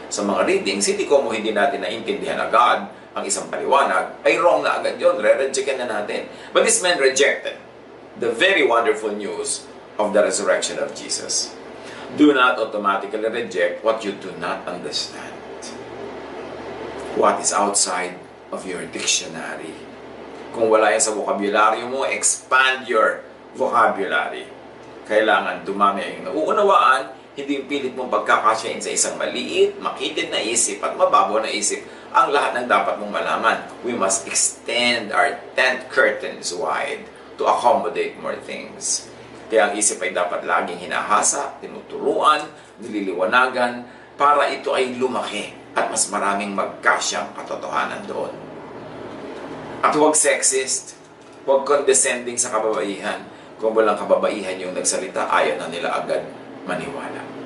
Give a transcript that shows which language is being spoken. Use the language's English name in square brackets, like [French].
[Filipino] Sa mga readings, hindi natin naintindihan agad ang isang paliwanag, ay wrong na agad yun, re-rejectin na natin. [English] But this man rejected the very wonderful news of the resurrection of Jesus. Do not automatically reject what you do not understand. What is outside of your dictionary. [Filipino] Kung wala yan sa vocabulary mo, [English] expand your vocabulary. [Filipino] Kailangan dumami ang nauunawaan, hindi yung pilit mong pagkakasyain sa isang maliit, makitid na isip at mababaw na isip ang lahat ng dapat mong malaman. [English] We must extend our tent curtains wide to accommodate more things. [Filipino] Kaya ang isip ay dapat laging hinahasa, tinuturuan, nililiwanagan, para ito ay lumaki at mas maraming magkasyang katotohanan doon. At huwag sexist, huwag condescending sa kababaihan. Kung walang kababaihan yung nagsalita, ayaw na nila agad maniwala.